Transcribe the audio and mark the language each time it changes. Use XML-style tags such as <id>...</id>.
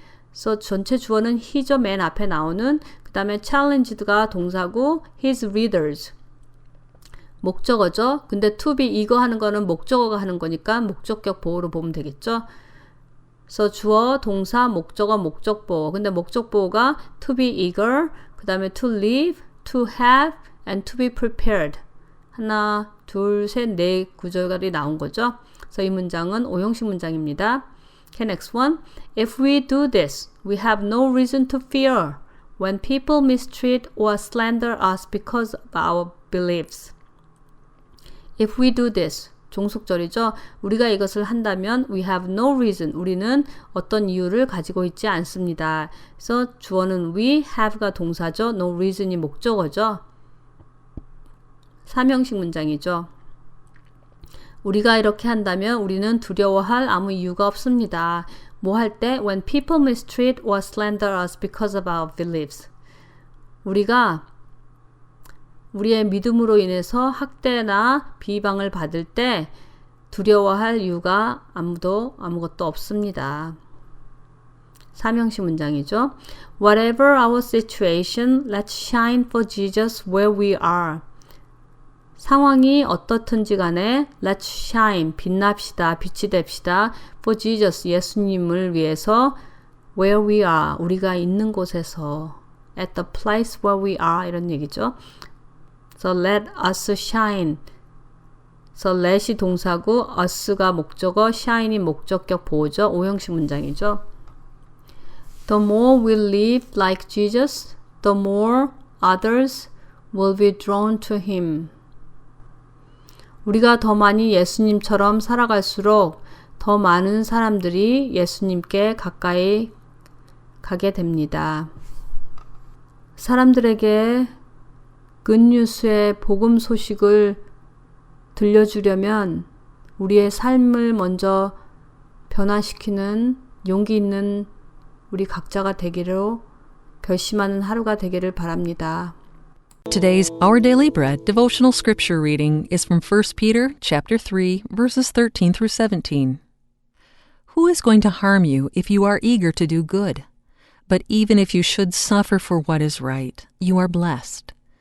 <ko>그래서 전체 주어는 he죠. 맨 앞에 나오는. 그 다음에 challenged가 동사고</ko> <en>his readers.</en> <ko>목적어죠. 근데</ko> <en>to be</en> <ko>이거 하는 거는 목적어가 하는 거니까 목적격 보호로 보면 되겠죠. 그래서 주어, 동사, 목적어, 목적보호. 근데 목적보호가</ko> <en>to be eager,</en> <ko>그 다음에</ko> <en>to live, to have, and to be prepared.</en> <ko>하나, 둘, 셋, 네 구절이 나온 거죠. 그래서 이 문장은 오형식 문장입니다.</ko> <en>Okay, next one. If we do this, we have no reason to fear when people mistreat or slander us because of our beliefs. If we do this,</en> <ko>종속절이죠. 우리가 이것을 한다면</ko> <en>we have no reason.</en> <ko>우리는 어떤 이유를 가지고 있지 않습니다. 그래서 주어는 we, have가 동사죠. no reason이 목적어죠. 삼형식 문장이죠. 우리가 이렇게 한다면 우리는 두려워할 아무 이유가 없습니다. 뭐 할 때?</ko> <en>When people mistreat or slander us because of our beliefs.</en> <ko>우리가 우리의 믿음으로 인해서 학대나 비방을 받을 때 두려워할 이유가 아무것도 없습니다. 삼형식 문장이죠.</ko> <en>Whatever our situation, let's shine for Jesus where we are.</en> <ko>상황이 어떻든지 간에</ko> <en>let's shine,</en> <ko>빛납시다, 빛이 됩시다.</ko> <en>for Jesus,</en> <ko>예수님을 위해서</ko> <en>where we are,</en> <ko>우리가 있는 곳에서</ko> <en>at the place where we are</en> <ko>이런 얘기죠.</ko> <en>So let us shine.</en> <ko>So let이 동사고 us가 목적어, shine이 목적격 보호죠. 오형식 문장이죠.</ko> <en>The more we live like Jesus, the more others will be drawn to him.</en> <ko>우리가 더 많이 예수님처럼 살아갈수록 더 많은 사람들이 예수님께 가까이 가게 됩니다. 사람들에게 굿뉴스의 복음 소식을 들려주려면 우리의 삶을 먼저 변화시키는 용기 있는 우리 각자가 되기로 결심하는 하루가 되기를 바랍니다.</ko> <en>Today's Our Daily Bread devotional scripture reading is from 1 Peter chapter 3 verses 13 through 17. Who is going to harm you if you are eager to do good? But even if you should suffer for what is right, you are blessed.</en>